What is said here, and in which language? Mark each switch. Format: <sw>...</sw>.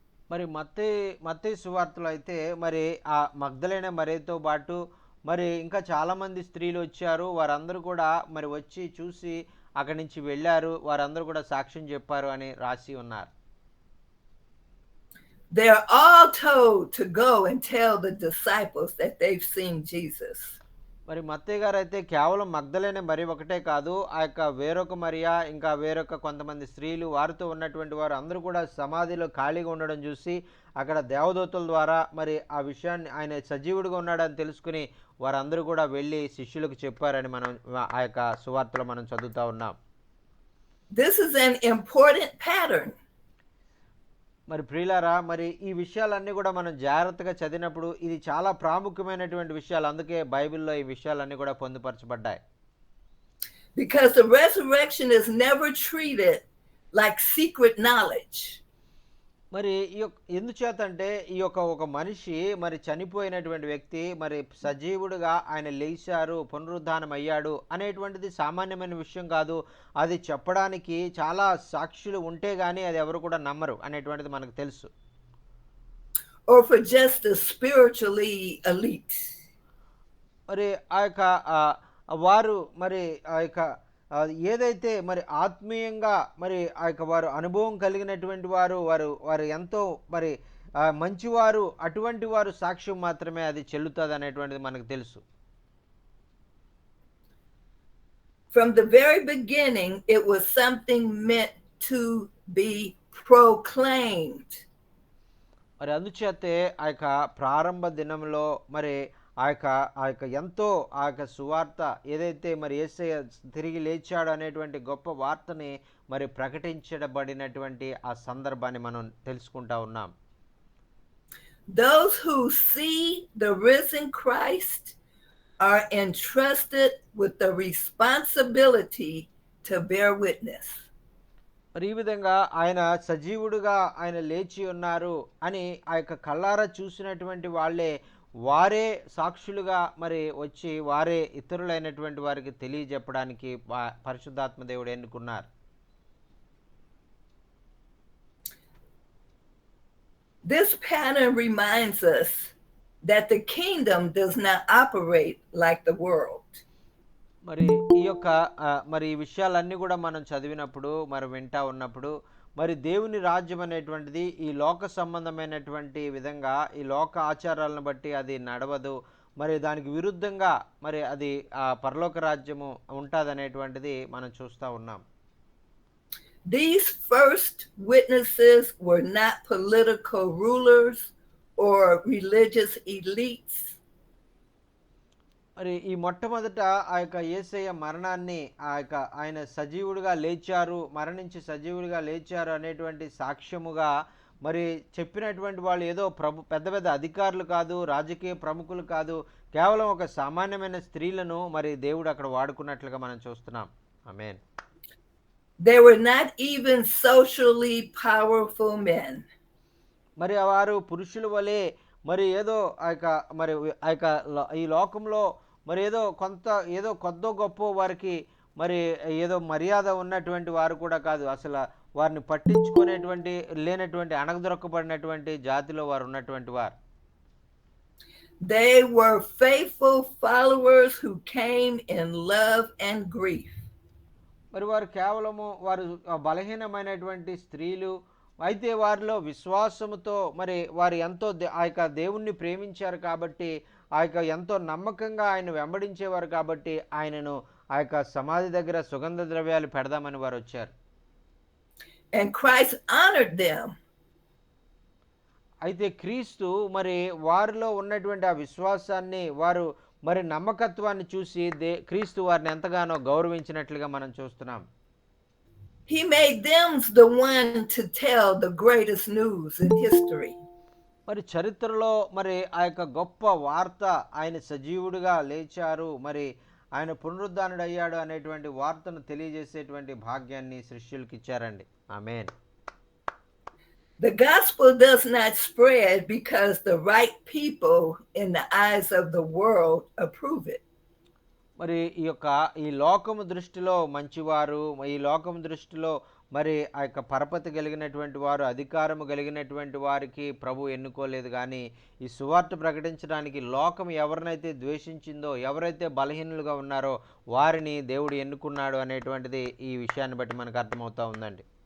<te>మరి మత్తయి సువార్తలో అయితే మరి ఆ మగ్దలేనే మరియతో పాటు మరి ఇంకా చాలామంది స్త్రీలు వచ్చారు, వారందరూ కూడా మరి వచ్చి చూసి అక్కడి నుంచి వెళ్ళారు, వారందరూ కూడా సాక్ష్యం చెప్పారు అని రాసి ఉన్నారు.</te> <en>They are all told to go and tell the disciples that they've seen Jesus.</en> <te>మరి మత్తయి గారు అయితే కేవలం మగ్దలేనే మరి ఒకటే కాదు, ఆ యొక్క వేరొక మరియా ఇంకా వేరొక కొంతమంది స్త్రీలు వారితో ఉన్నటువంటి వారు అందరూ కూడా సమాధిలో ఖాళీగా ఉండడం చూసి అక్కడ దేవదూతల ద్వారా మరి ఆ విషయాన్ని ఆయన సజీవుడిగా ఉన్నాడని తెలుసుకుని వారందరూ కూడా వెళ్ళి శిష్యులకు చెప్పారని మనం ఆ యొక్క సువార్తలో మనం చదువుతా ఉన్నాం.</te> <en>This is an important pattern.</en> <te>మరి ప్రియులారా, మరి ఈ విషయాలన్నీ కూడా మనం జాగ్రత్తగా చదివినప్పుడు ఇది చాలా ప్రాముఖ్యమైనటువంటి విషయాలు, అందుకే బైబిల్లో ఈ విషయాలన్నీ కూడా పొందుపరచబడ్డాయి.</te> <en>Because the resurrection is never treated like secret knowledge.</en> <te>మరి ఎందుచేత అంటే ఈ యొక్క ఒక మనిషి మరి చనిపోయినటువంటి వ్యక్తి మరి సజీవుడుగా ఆయన లేచారు, పునరుద్ధానం అయ్యాడు అనేటువంటిది సామాన్యమైన విషయం కాదు. అది చెప్పడానికి చాలా సాక్షులు ఉంటే గానీ అది ఎవరు కూడా నమ్మరు అనేటువంటిది మనకు తెలుసు.</te> <en>Or for just the spiritually elite.</en> <te>మరి ఆ యొక్క వారు మరి ఆ యొక్క ఏదైతే మరి ఆత్మీయంగా మరి ఆ యొక్క వారు అనుభవం కలిగినటువంటి వారు ఎంతో మరి మంచివారు, అటువంటి వారు సాక్ష్యం మాత్రమే అది చెల్లుతుంది అనేటువంటిది మనకు తెలుసు.</te> <en>From the very beginning, it was something meant to be proclaimed.</en> <te>మరి అందుచేతే ఆ యొక్క ప్రారంభ దినంలో మరి ఆ యొక్క ఎంతో ఆ యొక్క సువార్త ఏదైతే మరి యేసయ్య తిరిగి లేచాడు అనేటువంటి గొప్ప వార్తని మరి ప్రకటించబడినటువంటి ఆ సందర్భాన్ని మనం తెలుసుకుంటా ఉన్నాం.</te> <en>Those who see the risen Christ are entrusted with the responsibility to bear witness.</en> <te>మరి ఈ విధంగా ఆయన సజీవుడుగా ఆయన లేచి ఉన్నారు అని ఆ యొక్క కళ్ళారా చూసినటువంటి వారే సాక్షులుగా మరి వచ్చి వారే ఇతరులైనటువంటి వారికి తెలియజెప్పడానికి పరిశుద్ధాత్మ దేవుడు ఎన్నుకున్నారు.</te> <en>This pattern reminds us that the kingdom does not operate like the world.</en> <te>మరి ఈ యొక్క మరి ఈ విషయాలన్నీ కూడా మనం చదివినప్పుడు మరి వింటా ఉన్నప్పుడు మరి దేవుని రాజ్యం అనేటువంటిది ఈ లోక సంబంధమైనటువంటి విధంగా ఈ లోక ఆచారాలను బట్టి అది నడవదు. మరి దానికి విరుద్ధంగా మరి అది పరలోక రాజ్యము ఉంటుందనేటువంటిది మనం చూస్తూ ఉన్నాం.</te> <en>These first witnesses were not political rulers or religious elites.</en> <te>మరి ఈ మొట్టమొదట ఆ యొక్క యేసయ్య మరణాన్ని ఆయన సజీవుడిగా లేచారు, మరణించి సజీవుడిగా లేచారు అనేటువంటి సాక్ష్యముగా మరి చెప్పినటువంటి వాళ్ళు ఏదో పెద్ద పెద్ద అధికారులు కాదు, రాజకీయ ప్రముఖులు కాదు, కేవలం ఒక సామాన్యమైన స్త్రీలను మరి దేవుడు అక్కడ వాడుకున్నట్లుగా మనం చూస్తున్నాం. ఆమేన్.</te> <en>They were not even socially powerful men.</en> <te>మరి వారు పురుషుల వలె మరి ఏదో మరి ఈ లోకంలో మరి ఏదో కొద్దో గొప్ప వారికి మరి ఏదో మర్యాద ఉన్నటువంటి వారు కూడా కాదు. అసలు వారిని పట్టించుకునేటువంటి లేనటువంటి అణగదొరకబడినటువంటి జాతిలో వారు ఉన్నటువంటి వారు.</te> <en>They were faithful followers who came in love and grief.</en> <te>మరి వారు కేవలము వారు బలహీనమైనటువంటి స్త్రీలు, అయితే వారిలో విశ్వాసముతో మరి వారు ఎంతో ఆ యొక్క దేవుణ్ణి ప్రేమించారు కాబట్టి, ఆ యొక్క ఎంతో నమ్మకంగా ఆయన వెంబడించేవారు కాబట్టి ఆయనను ఆ యొక్క సమాధి దగ్గర సుగంధ ద్రవ్యాలు పెడదామని వారు వచ్చారు.</te> <en>And Christ honored them.</en> <te>అయితే క్రీస్తు మరి వారిలో ఉన్నటువంటి ఆ విశ్వాసాన్ని, వారు మరి నమ్మకత్వాన్ని చూసి క్రీస్తు వారిని ఎంతగానో గౌరవించినట్లుగా మనం చూస్తున్నాం.</te> <en>He made them the one to tell the greatest news in history.</en> <te>మరి చరిత్రలో మరి ఆ యొక్క గొప్ప వార్త, ఆయన సజీవుడిగా లేచారు, మరి ఆయన పునరుద్ధానుడయ్యాడు అనేటువంటి వార్తను తెలియజేసేటువంటి భాగ్యాన్ని శిష్యులకు ఇచ్చారండి. ఆమేన్.</te> <en>The gospel does not spread because the right people in the eyes of the world approve it.</en> <te>మరి ఈ లోకము దృష్టిలో మంచివారు, ఈ లోకము దృష్టిలో మరి ఆ యొక్క పరపతి కలిగినటువంటి వారు, అధికారము కలిగినటువంటి వారికి ప్రభు ఎన్నుకోలేదు. కానీ ఈ సువార్త ప్రకటించడానికి లోకం ఎవరినైతే ద్వేషించిందో, ఎవరైతే బలహీనులుగా ఉన్నారో వారిని దేవుడు ఎన్నుకున్నాడు అనేటువంటిది ఈ విషయాన్ని బట్టి మనకు అర్థమవుతా ఉందండి.</te>